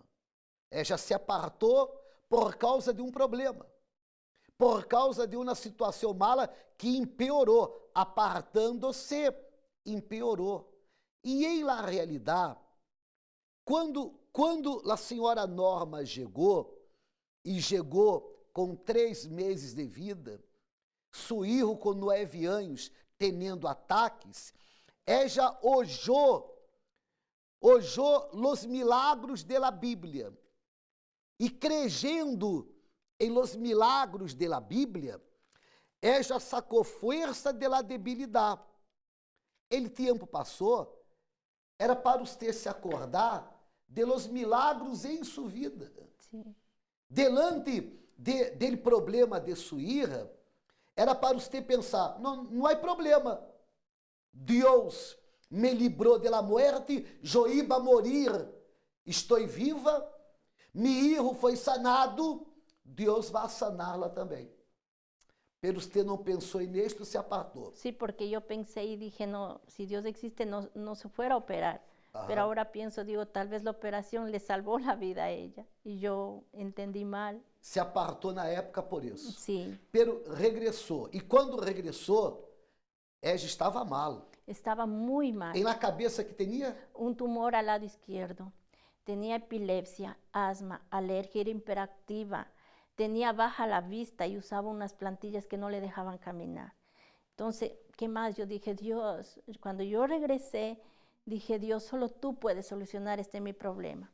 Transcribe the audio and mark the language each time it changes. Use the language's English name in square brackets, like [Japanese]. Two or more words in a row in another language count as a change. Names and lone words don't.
[Portuguese] Já se apartou por causa de um problema, por causa de uma situação mala que empeorou, apartando-se, empeorou. E em la realidade, quando a senhora Norma chegou, e chegou com 3 meses de vida, seu filho com 9 anos, tendo ataques, [Spanish] ella oyó los milagros de la Bíblia. E creyendo em los milagros de la Bíblia, ella [Portuguese] sacou força [Spanish] de la debilidade. [Portuguese] El tempo passou, era para você se acordar [Spanish] de los milagros [Portuguese] em sua vida. [Spanish] Sí. [Portuguese] Delante dele problema de sua hija, era para você pensar, não há problema. Deus me librou [Spanish] de la muerte, [Portuguese] eu [Spanish] iba a morir, [Portuguese] estou viva, [Spanish] mi hijo [Portuguese] foi sanado, Deus vai saná-la também. Pero você não pensou nisto, se apartou. [Spanish] Sí, porque yo pensé y dije, no, si Dios existe, no se fuera a operar. Ajá. Pero ahora pienso, digo, tal vez la operación le salvó la vida a ella. Y yo entendí mal. [Portuguese] Se apartou na época por isso. [Spanish] Sí, [Portuguese] Pero regressou. E quando regressou, ela estava mal. [Spanish] estaba muy mal. [Portuguese] Em la cabeça que tinha? [Spanish] Un tumor al lado izquierdo. Tenía epilepsia, asma, alergia, era hiperactiva. Tenía baja la vista y usaba unas plantillas que no le dejaban caminar. Entonces, ¿qué más? Yo dije, Dios, cuando yo regresé, dije, Dios, solo tú puedes solucionar mi problema.